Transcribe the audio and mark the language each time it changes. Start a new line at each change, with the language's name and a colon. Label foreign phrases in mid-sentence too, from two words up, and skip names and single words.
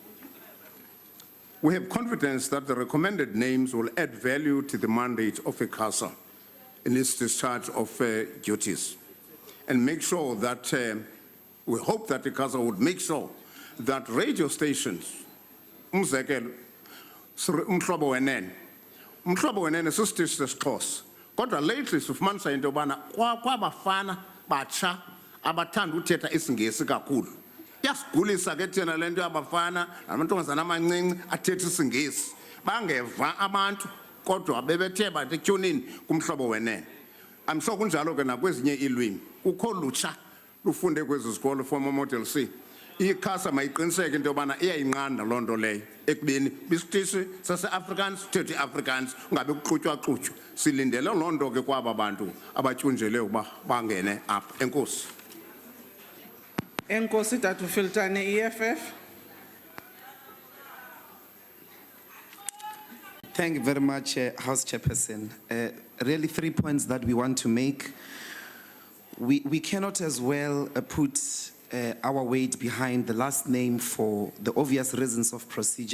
English: We have confidence that the recommended names will add value to the mandate of ICASA in its discharge of duties, and make sure that, we hope that ICASA would make sure that radio stations,
Xhosa: umzekelo, umhlobo wenene, umhlobo wenene sisitishi sesiXhosa, kodwa lately sifumanisa into yobana kwabafana batsha abathanda uthetha isingesi kakhulu. Yasigulisa ke thina lento yabafana namantombazana amancinci athetha isingesi bangeva abantu kodwa bebethe bathi tyunini kumhlobo wenene.
English: I'm sure
Xhosa: kunjalo ke nakwezinye ilwimi kukho lutsha lufunde kwezi zikolo
English: former model C.
Xhosa: ICASA mayiqiniseke into yobana iyayinqanda loo nto leyo ekubeni bisitishi sase-Afrikaans thethe i-Afrikaans ungabe kuxutywa-xutywa. Silindele loo nto ke kwaba bantu abatyunjele ukuba bangene apha. Enkosi. Enkosi Datu Filtane, EFF.
English: Thank you very much, House Chairperson. Really 3 points that we want to make. We cannot as well put our weight behind the last name for the obvious reasons of procedure.